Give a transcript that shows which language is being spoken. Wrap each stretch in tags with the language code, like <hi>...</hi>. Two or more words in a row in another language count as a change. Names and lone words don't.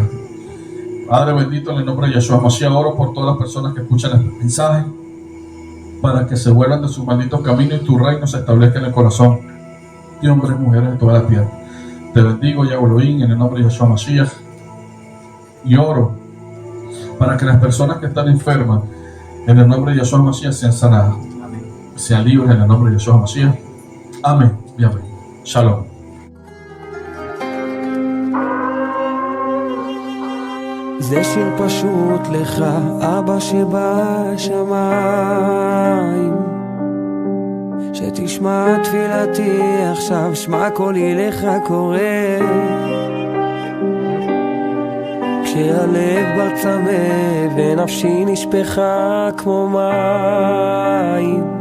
<es>Padre bendito, en el nombre de Yeshua Mashiach, oro por todas las personas que escuchan este mensaje, para que se vuelvan de sus malditos caminos y tu reino se establezca en el corazón de hombres y mujeres de toda la tierra. Te bendigo, Yahweh Elohim, en el nombre de Yeshua Mashiach, y oro para que las personas que están enfermas en el nombre de Yeshua Mashiach sean sanadas, sean libres en el nombre de Yeshua Mashiach. Amén y amén. Shalom.</es> <he>זה שיר פשוט לך, אבא שבשמיים, שתשמע תפילתי עכשיו, שמע קולי לך קורא, כשהלב בר צמא ונפשי נשפכה כמו מים,</he>